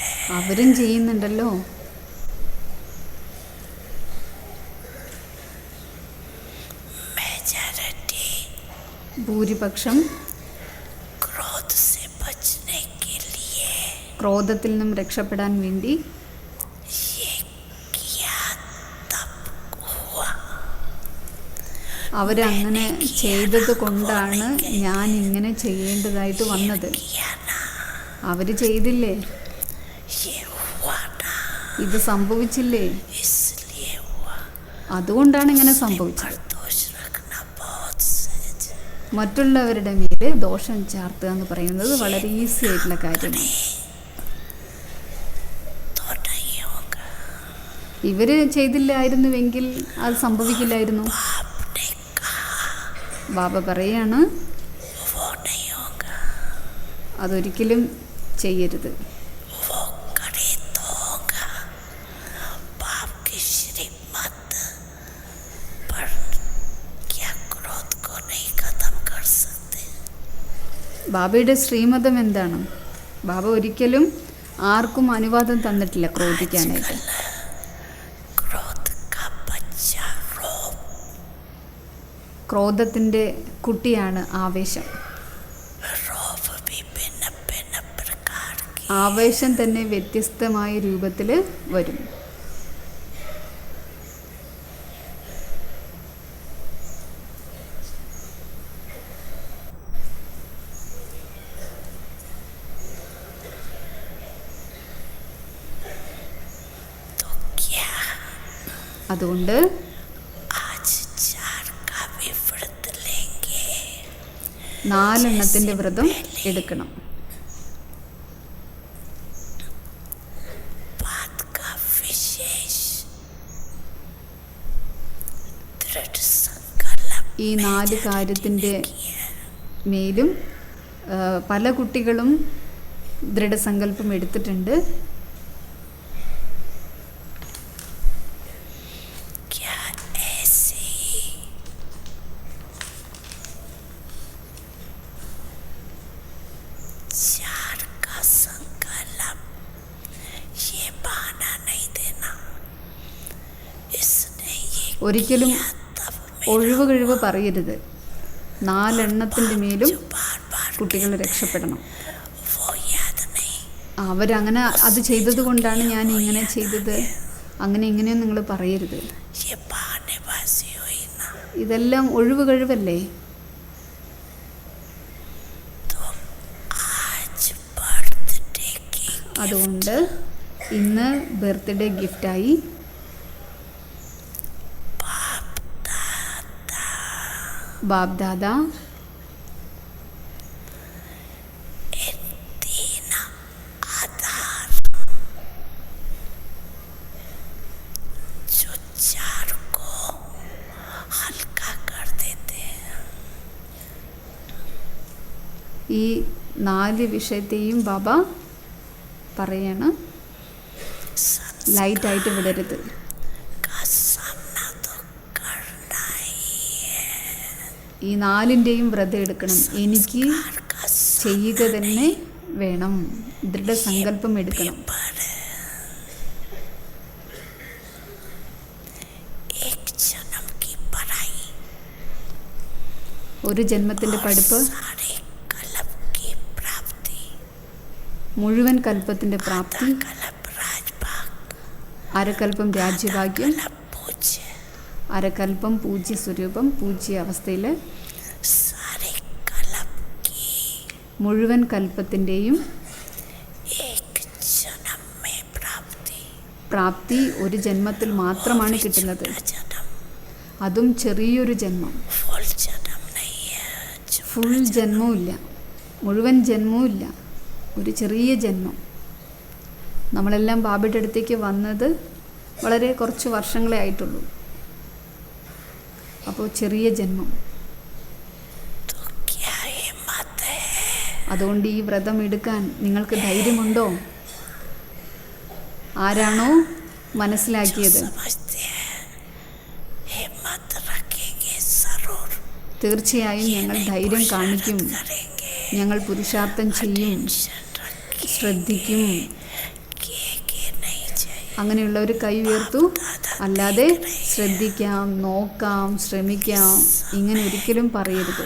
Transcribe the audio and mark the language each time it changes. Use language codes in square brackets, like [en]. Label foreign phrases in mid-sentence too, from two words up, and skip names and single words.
[ml] അവരും ചെയ്യുന്നുണ്ടല്ലോ. [hi] मेजॉरिटी [ml] ഭൂരിപക്ഷം [hi] क्रोध से बचने के लिए [ml] ക്രോധത്തിൽ നിന്നും രക്ഷപ്പെടാൻ വേണ്ടി [hi] ये किया तब हुआ. [ml] അവരങ്ങനെ ചെയ്തത് കൊണ്ടാണ് ഞാൻ ഇങ്ങനെ ചെയ്യേണ്ടതായിട്ട് വന്നത്. [hi] किया ना, [ml] അവർ ചെയ്തില്ലേ? [hi] ये हुआ ना, [ml] ഇത് സംഭവിച്ചില്ലേ? [hi] इसलिए हुआ. [ml] അതുകൊണ്ടാണ് ഇങ്ങനെ സംഭവിച്ചത്. [hi] पर दोष रखना बहुत सहज. [ml] മറ്റുള്ളവരുടെ മേൽ ദോഷം ചാർത്തുക എന്ന് പറയുന്നത് വളരെ ഈസി ആയിട്ടുള്ള കാര്യമാണ്. [hi] तो नहीं होगा. [ml] ഇവർ ചെയ്തില്ലായിരുന്നുവെങ്കിൽ അത് സംഭവിക്കില്ലായിരുന്നു. [hi] आपने कहा [ml] ബാബ പറയാണ് [hi] वो नहीं होगा. അതൊരിക്കലും ചെയ്യരുത്. वो करे तो होगा. बाप की श्रीमत पर क्या क्रोध को नहीं खत्म कर सकते. [ml] ബാബയുടെ ശ്രീമതം എന്താണ്? ബാബ ഒരിക്കലും ആർക്കും അനുവാദം തന്നിട്ടില്ല ക്രോധിക്കാനായിട്ട്. [hi] क्रोध का बच्चा रोब. [ml] ക്രോധത്തിൻ്റെ കുട്ടിയാണ് ആവേശം. [hi] रोब भी भिन्न भिन्न प्रकार की. [ml] ആവേശം തന്നെ വ്യത്യസ്തമായ രൂപത്തിൽ വരും. [hi] तो क्या [ml] അതുകൊണ്ട് [hi] आज 4 का भी व्रत लेंगे. [ml] 4 എണ്ണത്തിൻ്റെ വ്രതം എടുക്കണം. [hi] बात का विशेष दृढ़ संकल्प [ml] ഈ 4 കാര്യത്തിൻ്റെ മേലും പല കുട്ടികളും ദൃഢസങ്കല്പം എടുത്തിട്ടുണ്ട്. [hi] क्या ऐसे ही चार का संकल्प ये बहाना नहीं देना. इसने ये [ml] ഒരിക്കലും [hi] किया तब [ml] ഒഴിവ് കഴിവ് പറയരുത്. 4 എണ്ണത്തിൻ്റെ മേലും [hi] बार बार [ml] കുട്ടികൾ രക്ഷപ്പെടണം. [hi] वो याद नहीं. [ml] അവരങ്ങനെ അത് ചെയ്തത് കൊണ്ടാണ് ഞാൻ ഇങ്ങനെ ചെയ്തത്, അങ്ങനെ ഇങ്ങനെയൊന്നും നിങ്ങൾ പറയരുത്. [hi] ये बहानेबाजी हुई ना. [ml] ഇതെല്ലാം ഒഴിവ് കഴിവല്ലേ? [hi] तो आज बर्थडे की [ml] അതുകൊണ്ട് ഇന്ന് [en] birthday giftആയി [ml] ബാബ് ദാദാ [hi] तीन आधार जो 4 को हल्का कर देते हैं. [ml] ഈ 4 വിഷയത്തെയും ബാബ പറയാണ് ലൈറ്റായിട്ട് വിടരുത്. [hi] का सामना तो करना ही है. [ml] ഈ 4ൻ്റെയും വ്രതം എടുക്കണം. എനിക്ക് [hi] हर का [ml] ചെയ്യുക തന്നെ വേണം. ദൃഢസങ്കല്പം എടുക്കണം. [hi] पर एक जन्म की पढ़ाई [ml] ഒരു ജന്മത്തിൻ്റെ പഠിപ്പ്, [hi] सारे कल्प की प्राप्ति. [ml] മുഴുവൻ കൽപ്പത്തിൻ്റെ പ്രാപ്തി, [hi] कल्प राजभाग, [ml] അരകൽപ്പം രാജ്യഭാഗ്യം, [hi] कल्प पूज्य. [ml] അരകൽപ്പം പൂജ്യ സ്വരൂപം, പൂജ്യ അവസ്ഥയിൽ [hi] सारे कल्प की [ml] മുഴുവൻ കൽപ്പത്തിൻ്റെയും [hi] एक जन्म में प्राप्ति. [ml] പ്രാപ്തി ഒരു ജന്മത്തിൽ മാത്രമാണ് കിട്ടുന്നത്. [hi] जन्म [ml] അതും ചെറിയൊരു ജന്മം. [hi] फुल जन्म नहीं है. जो [ml] ഫുൾ ജന്മവും ഇല്ല, മുഴുവൻ ജന്മവും ഇല്ല, ഒരു ചെറിയ ജന്മം. നമ്മളെല്ലാം ബാബയുടെ അടുത്തേക്ക് വന്നത് വളരെ കുറച്ച് വർഷങ്ങളെ ആയിട്ടുള്ളൂ. അപ്പോൾ ചെറിയ ജന്മം. [hi] तो क्या हिम्मत है. [ml] അതുകൊണ്ട് ഈ വ്രതം എടുക്കാൻ നിങ്ങൾക്ക് ധൈര്യമുണ്ടോ? ആരാണോ മനസ്സിലാക്കിയത് [hi] समझते हैं हिम्मत रखेंगे जरूर. [ml] തീർച്ചയായും ഞങ്ങൾ ധൈര്യം കാണിക്കും, [hi] करेंगे [ml] ഞങ്ങൾ പുരുഷാർത്ഥം ചെയ്യും, [hi] टेंशन रखें [ml] ശ്രദ്ധിക്കും, [hi] कि [ml] അങ്ങനെയുള്ളവർ കൈ ഉയർത്തു. അല്ലാതെ ശ്രദ്ധിക്കാം, നോക്കാം, ശ്രമിക്കാം ഇങ്ങനെ ഒരിക്കലും പറയരുത്.